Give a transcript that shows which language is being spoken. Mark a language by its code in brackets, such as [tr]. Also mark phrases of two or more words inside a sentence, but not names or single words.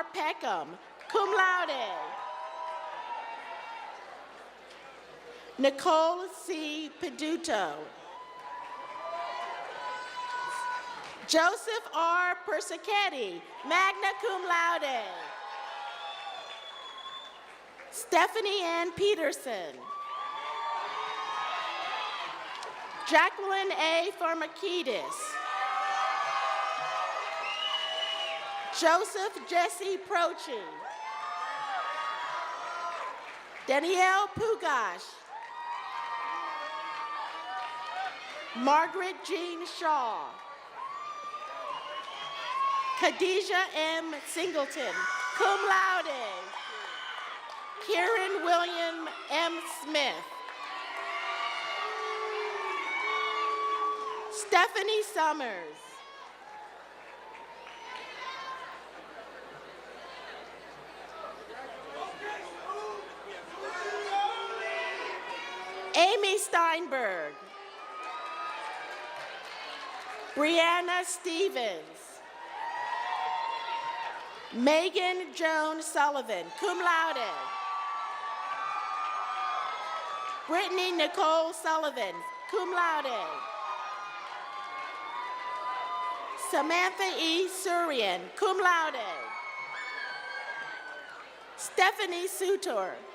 [en] Peckham, [la] cum laude. [en] Nicole C. Peduto. Joseph R. Persichetti, [la] magna cum laude. [en] Stephanie Ann Peterson. Jacqueline A. Pharmakidis. Joseph Jesse Prochi. Danielle Pugash. Margaret Jean Shaw. Kadijah M. Singleton, [la] cum laude. [en] Kieran William M. Smith. Stephanie Summers. Amy Steinberg. Brianna Stevens. Megan Joan Sullivan, [la] cum laude. [en] Brittany Nicole Sullivan, [la] cum laude. [en] Samantha E. Surian, [la] cum laude. [en] Stephanie Sutor.